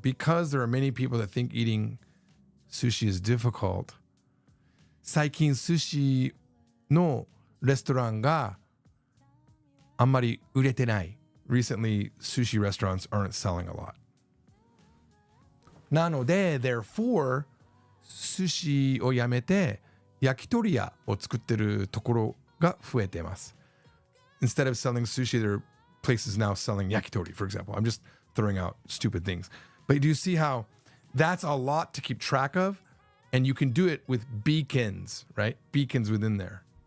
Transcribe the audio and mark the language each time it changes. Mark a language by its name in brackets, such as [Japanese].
[English] Because there are many people that think eating sushi is difficult. [Japanese] 最近寿司のレストランがあんまり売れてない。 [English] Recently, sushi restaurants aren't selling a lot. [Japanese] なので、 [English] therefore, [Japanese] 寿司をやめて焼き鳥屋を作ってるところが増えてます。 [English] Instead of selling sushi, there are places now selling yakitori, for example. I'm just throwing out stupid things. But do you see how that's a lot to keep track of? And you can do it with beacons, right? Beacons within there.